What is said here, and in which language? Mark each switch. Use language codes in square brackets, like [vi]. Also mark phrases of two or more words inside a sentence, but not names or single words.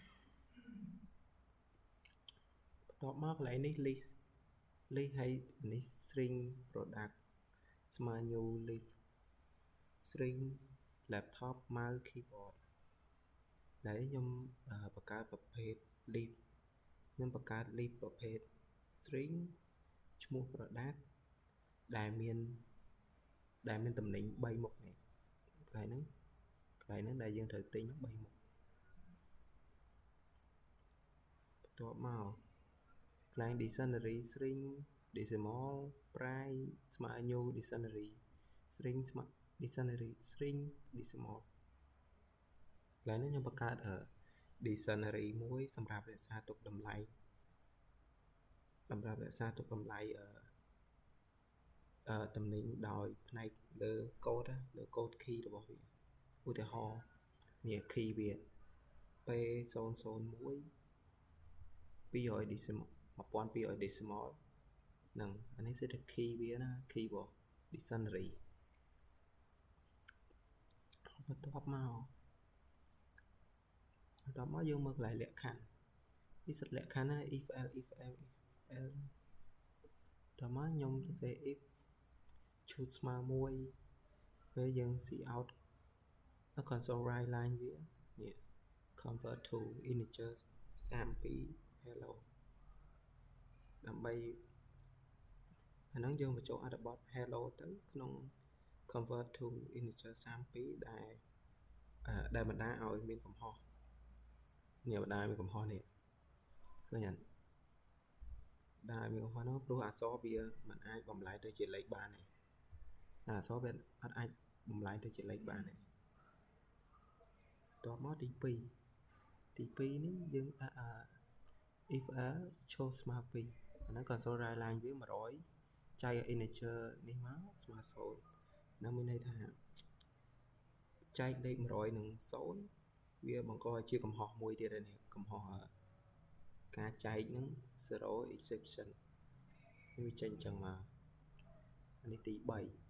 [km] បន្ទាប់មកកន្លែងនេះ list ហើយនេះ [en] string product [km] ស្មើ [en] new list string laptop mouse keyboard [km] ដែលខ្ញុំបង្កើតប្រភេទ list ខ្ញុំបង្កើត list ប្រភេទ string ឈ្មោះ product ដែលមានតំណែង3មុខនេះ កន្លែងហ្នឹងដែលយើងត្រូវទិញ3មុខបន្ទាប់មកកន្លែង [en] dictionary string decimal price [km] ស្មើ [en] new dictionary string [km] ស្មើ [en] dictionary string decimal [km] កន្លែងនេះខ្ញុំបង្កើត dictionary មួយសម្រាប់រក្សាទុកតម្លៃតំណែង ដោយផ្នែកលើ [en] code key [km] របស់វាឧទាហរណ៍នេះ key វា [en] P001 200 decimal 1200 decimal [km] ហ្នឹងអានេះគឺ key វាណា key របស់ dictionary បន្ទាប់មកយើងមើលកន្លែងលក្ខខណ្ឌនេះសិតលក្ខខណ្ឌណា [en] if else [km] តោះមកខ្ញុំសរសេរ [en] if choose [km] ស្មើ1ពេលយើង [en] see out console write line [km] វានេះ [en] convert to integer 32 hello [km] ដើម្បីអាហ្នឹងយើងបញ្ចូលអត្ថបទ hello ទៅក្នុង [en] convert to integer 32 [km] ដែលបណ្ដាលឲ្យមានកំហុស នេះបណ្ដាលមានកំហុសនេះឃើញអត់ដែលមានកំហុសនោះព្រោះអក្សរវាមិនអាចបំលែងទៅជាលេខ បានទេអក្សរវាអត់អាចបំលែងទៅជាលេខបានទេតបមកទី2 នេះយើងដាក់ [en] if else [km] ឈរស្មើ2អាហ្នឹង [en] console write line [km] វា100ចែក integer នេះមកស្មើ0ហ្នឹងមានន័យថាចែកលេខ100នឹង0វាបង្កឲ្យជាកំហុសមួយទៀតហើយនេះកំហុសការចែកហ្នឹង [en] zero exception [km] នេះវាចេញអញ្ចឹងមកអានេះទី3